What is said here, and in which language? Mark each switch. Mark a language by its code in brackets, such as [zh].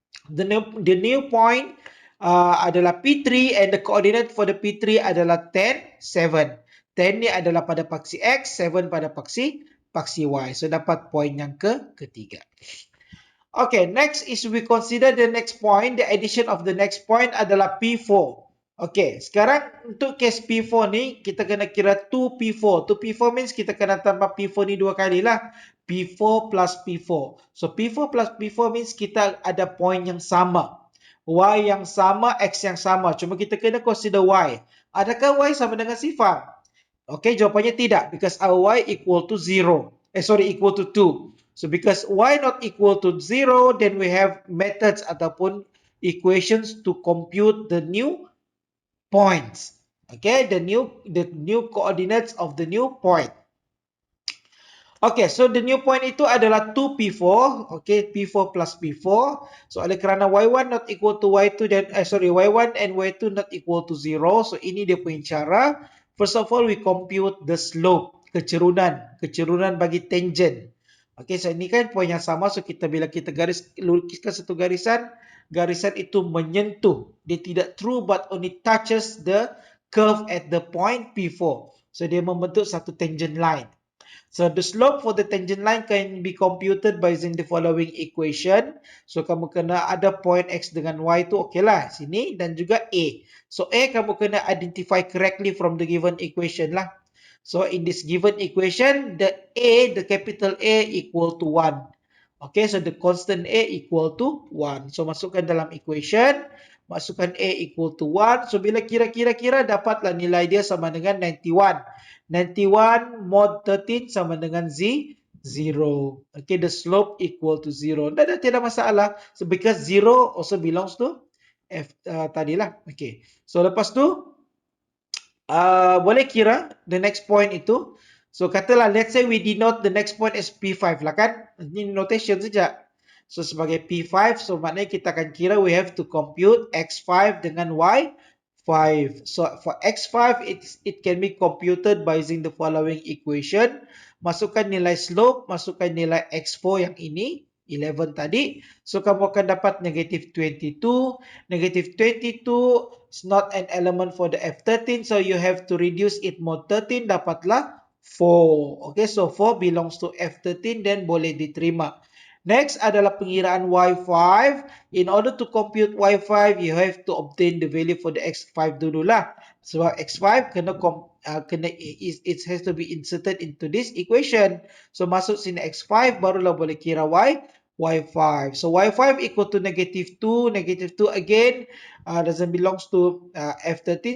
[en] The new point adalah P3, and the coordinate for the P3 adalah 10, 7. [ms] 10 ni adalah pada paksi X, 7 pada paksi Y. So dapat point yang ketiga. [en] Okay, next is we consider the next point. The addition of the next point [ms] adalah P4. Okay, sekarang untuk case P4 ni, kita kena kira 2P4. 2P4 means kita kena tambah P4 ni dua kali lah. P4 plus P4. So, P4 plus P4 means kita ada point yang sama. Y yang sama, X yang sama. Cuma kita kena consider Y. Adakah Y sama dengan sifar? [en] Okay, [ms] jawapannya tidak. [en] Because our Y equal to 0. Equal to 2. So because Y not equal to 0, then we have methods ataupun equations to compute the new points. Okay, the new coordinates of the new point. Okay, so the new point [ms] itu adalah [en] 2P4. Okay, P4 plus P4. So [ms] oleh kerana [en] Y1 not equal to Y2, then Y1 and Y2 not equal to 0. So [ms] ini dia punya cara. [en] First of all, we compute the slope, [ms] kecerunan bagi tangent. Okay, so ini kan poin yang sama. So bila kita lukiskan satu garisan itu menyentuh. Dia tidak [en] through but only touches the curve at the point P4. [ms] So dia membentuk satu tangent line. [en] So the slope for the tangent line can be computed by using the following equation. [ms] So kamu kena ada point X dengan Y tu okey lah sini, dan juga A. [en] So A [ms] kamu kena [en] identify correctly from the given equation lah. So in this given equation, the capital A equal to 1. Okay, so the constant A equal to 1. So [ms] masukkan dalam [en] equation, masukkan A equal to 1. [ms] So bila kira-kira dapatlah nilai dia sama dengan 91. [en] 91 mod 13 [ms] sama dengan [en] 0. Okay, the slope equal to 0. [ms] Dah tidak masalah. [en] So because 0 also belongs to F tadilah. [ms] Okay, so lepas tu boleh kira [en] the next point [ms] itu. [en] So katalah let's say we denote the next point as P5 lah kan. [ms] Ini notation saja. So sebagai P5, so maknanya kita akan kira [en] we have to compute [ms] X5 dengan Y5. [en] So for X5 it can be computed by using the following equation. [ms] Masukkan nilai slope, masukkan nilai X4 yang ini 11 tadi. So kamu akan dapat negative 22. [en] Negative 22 is not an element for the F13, so you have to reduce it mod 13, [ms] dapatlah [en] 4. Okay, so 4 belongs to F13, then [ms] boleh diterima. Next adalah pengiraan Y5. [en] In order to compute Y5, you have to obtain the value for the X5 dululah. [ms] Sebab [en] X5 it has to be inserted into this equation. [ms] So masuk sini X5, barulah boleh kira Y5. [en] So Y5 equal to negative 2. Negative 2 again doesn't belongs to F13.